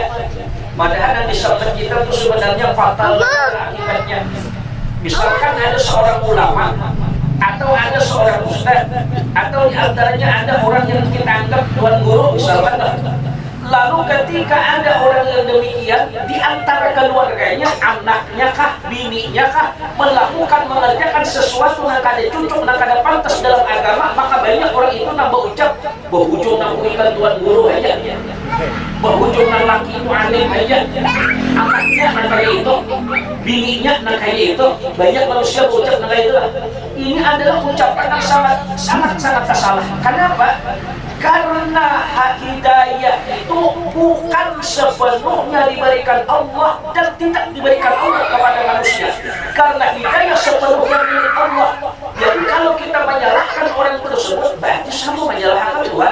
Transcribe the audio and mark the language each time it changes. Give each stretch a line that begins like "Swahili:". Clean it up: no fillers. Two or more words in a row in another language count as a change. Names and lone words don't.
Indonesian: Padahal yang disebut kita itu sebenarnya fatal akibatnya. Misalkan ada seorang ulama atau ada seorang ustaz atau diantaranya ada orang yang kita anggap tuan guru misalkan, lalu ketika ada orang yang demikian di antara keluarganya, anaknya kah, bininya kah mengerjakan sesuatu yang kada cocok, yang kada pantas dalam agama, maka banyak orang itu nambah ucap berhujung ikan tuan guru aja, berhujung laki itu alim aja, anaknya kayak itu, bininya kayak itu, banyak manusia berucap kayak itu. Ini adalah ucapan yang sangat salah. Kenapa? Karena hak hidayah itu bukan sepenuhnya diberikan Allah dan tidak diberikan Allah kepada manusia. Karena hidayah sepenuhnya milik Allah. Jadi kalau kita menyalahkan orang tersebut, berarti sama menyalahkan Tuhan.